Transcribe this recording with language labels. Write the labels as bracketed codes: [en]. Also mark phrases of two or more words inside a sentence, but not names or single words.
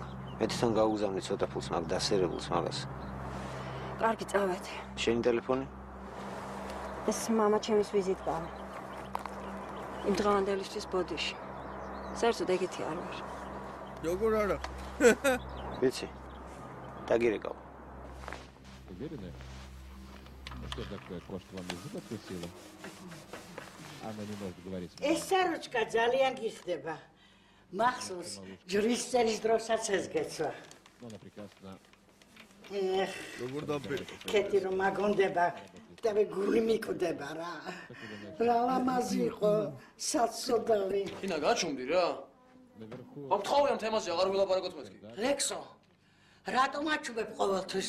[ka] მე თვითონ გავუგზავნი ცოტა ფულს მაგ დასერებულს მაგას. კარგი, წავედი. შენი ტელეფონი? ეს მამა ჩემის ვიზიტკარი. იმ დღევანდელისთვის ბოდიში. საერთოდ ეგეთი არ ვარ. როგორ არა? ვიცი. დაგირეკავ. [ru] Уверены, что такое кошка вам язык откусила? Она не может говорить. [ka] ეს საროჭკა ძალიან გიხდება. მახსოვს, ჯვრის წელის დროსაც ეს გეცვა. [ru] Она прекрасно. [ka] ეხ, როგორ დაბერე? კეთი რომ მაგონდება, და მე გული მიკვდება რა. რა ლამაზი იყო, საცოდავი. ინა გაჩუმდი რა. აქ თხოვიან თემაზე აღარ ვილაპარაკოთ მეთქი. ლექსო, რატომ აჩუბებ ყოველთვის?